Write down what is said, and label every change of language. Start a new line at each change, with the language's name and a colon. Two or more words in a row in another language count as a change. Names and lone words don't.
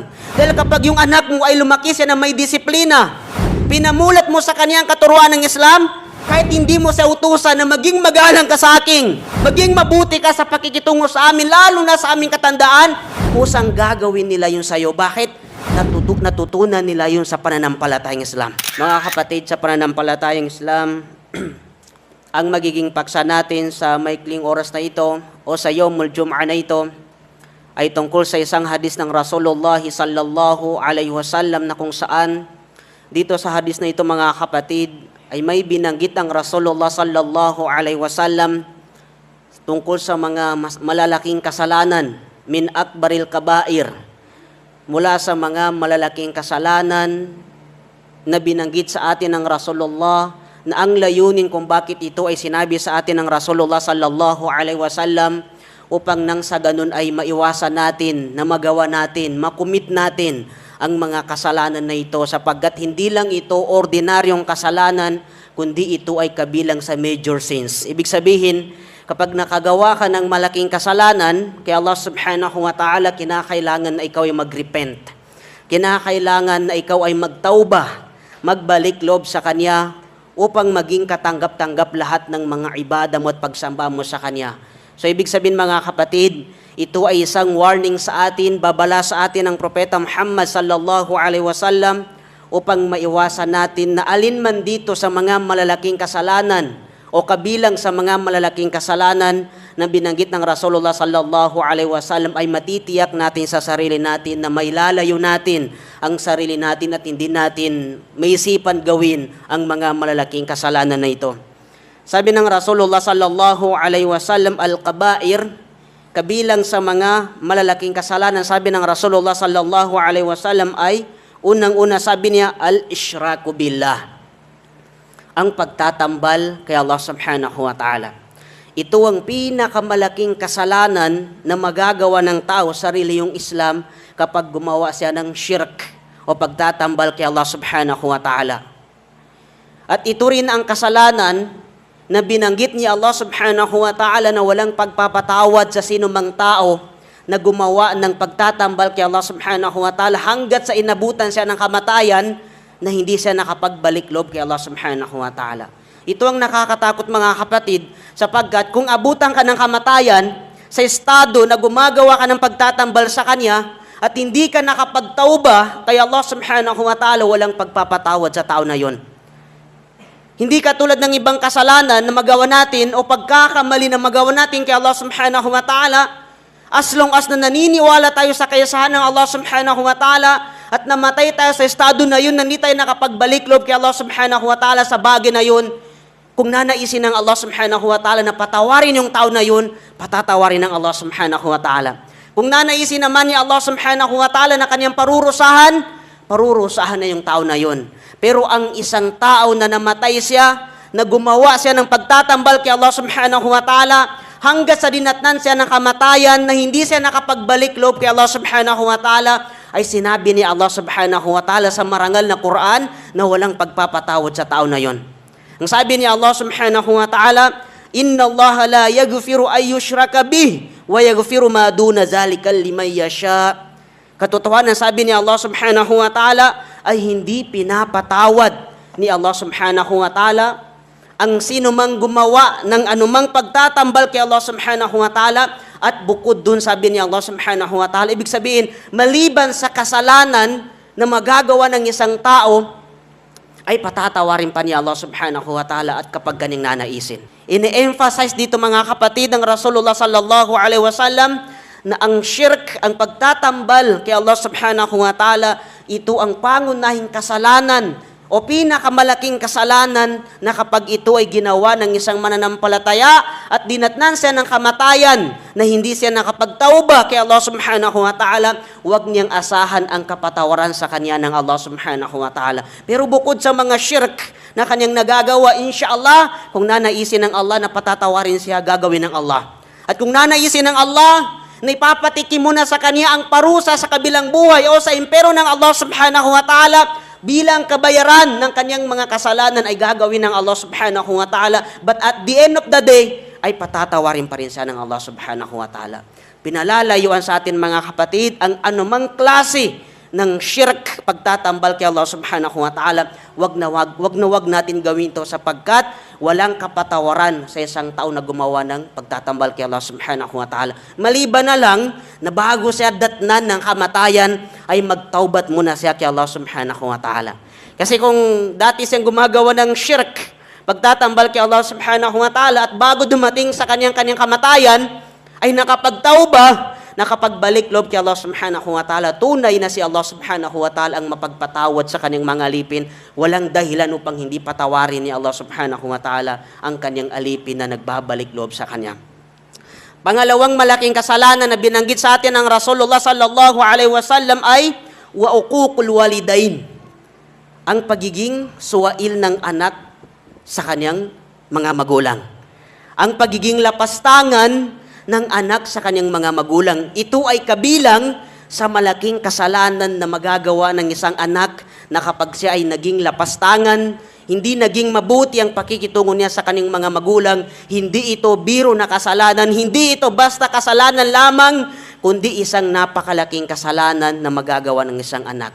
Filipino: Dahil kapag yung anak mo ay lumaki siya na may disiplina, pinamulat mo sa kanyang katuruan ng Islam, kahit hindi mo siya utusan na maging magalang ka sa akin, maging mabuti ka sa pakikitungo sa amin, lalo na sa aming katandaan, kusang gagawin nila yun sa iyo. Bakit? Natutunan nila yun sa pananampalatayang Islam. Mga kapatid, sa pananampalatayang Islam, ang magiging paksa natin sa maikling oras na ito o sa
Arabic: يوم الجمعة
Filipino: na ito ay tungkol sa isang hadis ng Rasulullah sallallahu
Arabic: عليه وسلم
Filipino: na kung saan dito sa hadis na ito mga kapatid ay may binanggit ang Rasulullah
Arabic: صلى الله عليه وسلم
Filipino: tungkol sa mga malalaking kasalanan
Arabic: من أكبر الكبائر,
Filipino: mula sa mga malalaking kasalanan na binanggit sa atin ng Rasulullah, na ang layunin kung bakit ito ay sinabi sa atin ng Rasulullah
Arabic: صلى الله عليه وسلم
Filipino: upang nang sa ganun ay maiwasan natin, na magawa natin, makumit natin ang mga kasalanan na ito, sapagkat hindi lang ito ordinaryong kasalanan, kundi ito ay kabilang sa
English: major sins.
Filipino: Ibig sabihin, kapag nakagawa ka ng malaking kasalanan, kay Allah
Arabic: سبحانه وتعالى,
Filipino: kinakailangan na ikaw ay mag-repent. Kinakailangan na ikaw ay magtauba, magbalik loob sa Kanya, upang maging katanggap-tanggap lahat ng mga ibada mo at pagsamba mo sa Kanya. So ibig sabihin mga kapatid, ito ay isang warning sa atin, babala sa atin ng Propeta Muhammad
Arabic: صلى الله عليه وسلم
Filipino: upang maiwasan natin na alin man dito sa mga malalaking kasalanan o kabilang sa mga malalaking kasalanan na binanggit ng Rasulullah
Arabic: صلى الله عليه وسلم
Filipino: ay matitiyak natin sa sarili natin na may lalayo natin ang sarili natin at hindi natin maisipan gawin ang mga malalaking kasalanan na ito. Sabi ng Rasulullah
Arabic: صلى الله عليه وسلم,
Filipino: al-kabair, kabilang sa mga malalaking kasalanan, sabi ng Rasulullah
Arabic: صلى الله عليه وسلم
Filipino: ay unang-una sabi niya,
Arabic: الإشراك بالله,
Filipino: ang pagtatambal kay Allah
Arabic: سبحانه وتعالى.
Filipino: Ito ang pinakamalaking kasalanan na magagawa ng tao sa reliyong Islam kapag gumawa siya ng shirk o pagtatambal kay Allah
Arabic: سبحانه وتعالى.
Filipino: At ito rin ang kasalanan na binanggit ni Allah
Arabic: سبحانه وتعالى
Filipino: na walang pagpapatawad sa sinumang tao na gumawa ng pagtatambal kay Allah
Arabic: سبحانه وتعالى
Filipino: hanggat sa inabutan siya ng kamatayan na hindi siya nakapagbalik loob kay Allah
Arabic: سبحانه وتعالى.
Filipino: Ito ang nakakatakot mga kapatid, sapagkat kung abutan ka ng kamatayan sa estado na gumagawa ka ng pagtatambal sa Kanya at hindi ka nakapagtauba kay Allah
Arabic: سبحانه وتعالى,
Filipino: walang pagpapatawad sa tao na yon. Hindi katulad ng ibang kasalanan na magawa natin o pagkakamali na magawa natin kay Allah
Arabic: سبحانه وتعالى,
English: as long as
Filipino: na naniniwala tayo sa kayasahan ng Allah
Arabic: سبحانه وتعالى
Filipino: at namatay tayo sa estado na yun na hindi tayo nakapagbalik loob kay Allah
Arabic: سبحانه وتعالى
Filipino: sa bagay na yun, kung nanaisin ng Allah
Arabic: سبحانه وتعالى
Filipino: na patawarin yung tao na yun, patatawarin ng Allah
Arabic: سبحانه وتعالى.
Filipino: Kung nanaisin naman ni Allah
Arabic: سبحانه وتعالى
Filipino: na kanyang parurusahan na yung tao na yun. Pero ang isang tao na namatay siya, na gumawa siya ng pagtatambal kay Allah
Arabic: سبحانه وتعالى,
Filipino: hanggat sa dinatnan siya ng kamatayan na hindi siya nakapagbalik loob kay Allah
Arabic: سبحانه وتعالى,
Filipino: ay sinabi ni Allah
Arabic: سبحانه وتعالى
Filipino: sa marangal na Quran na walang pagpapatawad sa tao na yon. Ang sabi ni
Arabic: Allah سبحانه وتعالى إن الله لا يغفر أن يشرك به ويغفر ما دون ذلك لمن يشاء.
Filipino: Katotohanan, sabi ni Allah
Arabic: سبحانه وتعالى,
Filipino: ay hindi pinapatawad ni Allah
Arabic: سبحانه وتعالى
Filipino: ang sino mang gumawa ng anumang pagtatambal kay Allah
Arabic: سبحانه وتعالى,
Filipino: at bukod dun, sabi ni Allah
Arabic: سبحانه وتعالى,
Filipino: ibig sabihin, maliban sa kasalanan na magagawa ng isang tao, ay patatawarin pa ni Allah
Arabic: سبحانه وتعالى
Filipino: at kapag ganing nanaisin. Ini-emphasize dito mga kapatid ng Rasulullah
Arabic: صلى الله عليه وسلم
Filipino: na ang shirk, ang pagtatambal kay Allah
Arabic: سبحانه وتعالى,
Filipino: ito ang pangunahing kasalanan o pinakamalaking kasalanan na kapag ito ay ginawa ng isang mananampalataya at dinatnan siya ng kamatayan na hindi siya nakapagtauba kay Allah
Arabic: سبحانه وتعالى,
Filipino: huwag niyang asahan ang kapatawaran sa kanya ng Allah
Arabic: سبحانه وتعالى.
Filipino: Pero bukod sa mga shirk na kanyang nagagawa, insyaAllah, kung nanaisin ng Allah na patatawarin siya, gagawin ng Allah. At kung nanaisin ng Allah na ipapatikim mo na sa kanya ang parusa sa kabilang buhay o sa impero ng Allah
Arabic: سبحانه وتعالى,
Filipino: bilang kabayaran ng kanyang mga kasalanan ay gagawin ng Allah
Arabic: سبحانه وتعالى.
English: But at the end of the day,
Filipino: ay patatawarin pa rin siya ng Allah
Arabic: سبحانه وتعالى.
Filipino: Pinalalayuan sa atin mga kapatid ang anumang klase ng shirk, pagtatambal kay Allah
Arabic: سبحانه وتعالى.
Filipino: Wag natin gawin to sapagkat walang kapatawaran sa isang tao na gumawa ng pagtatambal kay Allah
Arabic: سبحانه وتعالى.
Filipino: Maliban na lang na bago siya datnan ng kamatayan ay magtaubat muna siya kay Allah
Arabic: سبحانه وتعالى.
Filipino: Kasi kung dati siyang gumagawa ng shirk, pagtatambal kay Allah
Arabic: سبحانه وتعالى
Filipino: at bago dumating sa kanyang kamatayan ay nakapagtauba, nakapagbalik loob kay Allah
Arabic: سبحانه وتعالى,
Filipino: tunay na si Allah
Arabic: سبحانه وتعالى
Filipino: ang mapagpatawad sa kanyang mga alipin. Walang dahilan upang hindi patawarin ni Allah
Arabic: سبحانه وتعالى
Filipino: ang kanyang alipin na nagbabalik loob sa kanya. Pangalawang malaking kasalanan na binanggit sa atin ng Rasulullah
Arabic: صلى الله عليه وسلم
Filipino: ay
Arabic: وعقوق الوالدين.
Filipino: Ang pagiging suwail ng anak sa kanyang mga magulang. Ang pagiging lapastangan ng anak sa kanyang mga magulang. Ito ay kabilang sa malaking kasalanan na magagawa ng isang anak na kapag siya ay naging lapastangan, hindi naging mabuti ang pakikitungo niya sa kanyang mga magulang, hindi ito biro na kasalanan, hindi ito basta kasalanan lamang, kundi isang napakalaking kasalanan na magagawa ng isang anak.